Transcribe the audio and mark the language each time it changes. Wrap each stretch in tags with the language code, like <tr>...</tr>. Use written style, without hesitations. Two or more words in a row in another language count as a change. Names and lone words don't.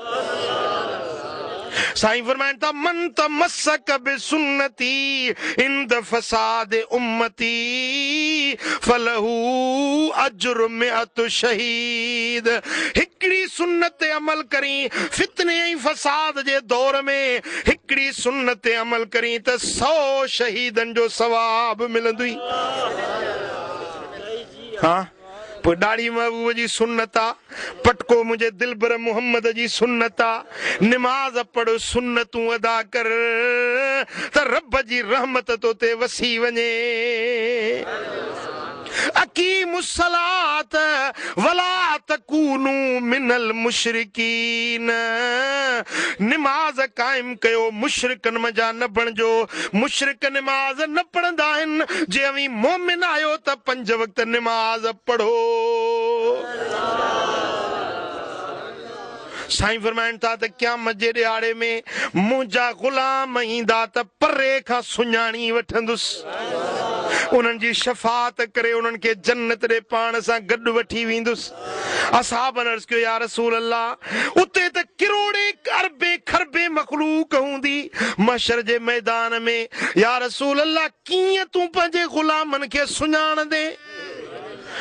<sd>साईं फरमाइनि था</sd> <ar>من تمسك بسنتي عند فساد أمتي فله أجر مائة شهيد</ar> <sd>हिकड़ी सुन्नत ते अमल करी फितने ऐं फसाद जे दौर में हिकड़ी सुन्नत ते अमल करी त 100 शहीदनि जो सवाब मिलंदुई हाँ पोइ दाढ़ी महबूब जी सुन्नत आ पटको मुंहिंजे दिलबर मोहम्मद जी सुन्नत आ निमाज़ पढ़ सुन्नतूं अदा कर त रब जी रहमत तो ते वसी वञे</sd> <ar>أقيموا الصلاة ولا تكونوا من المشركين</ar> <sd>निमाज़ कायम कयो मुशरिकन मजा न बणजो मुशरिक निमाज़ न पढ़ंदा आहिनि जे अवी मोमिन आयो त 5 वक्त निमाज़ पढ़ो साईं फरमाइनि था त क़यामत जे ॾियारे में मुंहिंजा ग़ुलाम ईंदा त परे खां सुञाणी वठंदुसि उन्हनि जी शफ़ाअत करे उन्हनि खे जन्नत ॾे पाण सां गॾु वठी वेंदुसि असहाबनि अर्ज़ कयो</sd> <ar>يا رسول الله</ar> <sd>उते त किरोड़े अरबे खरबे मखलूक हूंदी महशर जे मैदान में</sd> <ar>يا رسول الله</ar> <sd>कीअं तूं पंहिंजे ग़ुलामनि खे सुञाणंदे</sd>